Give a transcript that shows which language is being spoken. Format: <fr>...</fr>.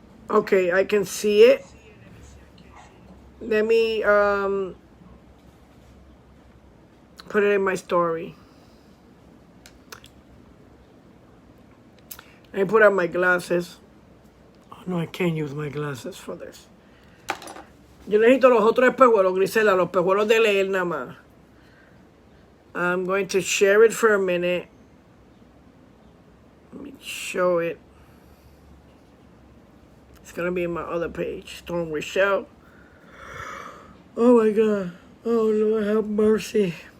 <en>Okay, I can see it. Let me put it in my story. Let me put on my glasses. Oh, no, I can't use my glasses for this.</en> <es>Yo necesito los otros espejuelos, Grisela, los espejuelos de leer nada más.</es> <en>I'm going to share it for a minute. Let me show it. It's going to be in my other page. Storm Rochelle. Oh, my God. Oh, Lord, have mercy.</en>